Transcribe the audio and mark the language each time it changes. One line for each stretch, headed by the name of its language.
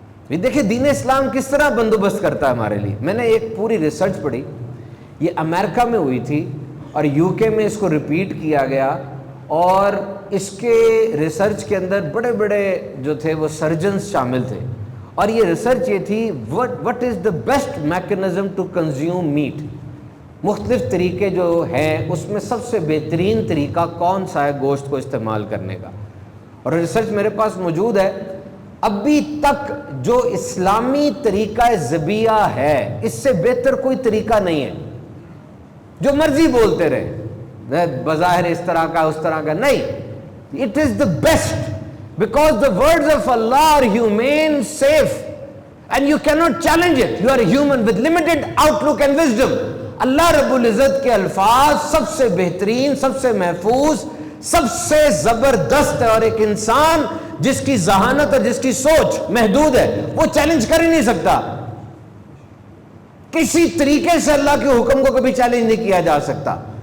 Urdu: یہ دیکھیں دین اسلام کس طرح بندوبست کرتا ہے ہمارے لیے. میں نے ایک پوری ریسرچ پڑھی, یہ امریکہ میں ہوئی تھی اور یو کے میں اس کو ریپیٹ کیا گیا, اور اس کے ریسرچ کے اندر بڑے بڑے جو تھے وہ سرجنز شامل تھے. اور یہ ریسرچ یہ تھی
English: what is the best mechanism to consume meat.
Urdu: مختلف طریقے جو ہیں اس میں سب سے بہترین طریقہ کون سا ہے گوشت کو استعمال کرنے کا. اور ریسرچ میرے پاس موجود ہے. ابھی تک جو اسلامی طریقہ ذبیحہ ہے اس سے بہتر کوئی طریقہ نہیں ہے. جو مرضی بولتے رہے, بظاہر اس طرح کا اس طرح کا نہیں.
English: It is the best because the words of Allah are humane, safe, and you cannot challenge it. You are a human with limited outlook and wisdom.
Urdu: اللہ رب العزت کے الفاظ سب سے بہترین, سب سے محفوظ, سب سے زبردست ہے, اور ایک انسان جس کی ذہانت اور جس کی سوچ محدود ہے وہ چیلنج کر ہی نہیں سکتا. کسی طریقے سے اللہ کے حکم کو کبھی چیلنج نہیں کیا جا سکتا.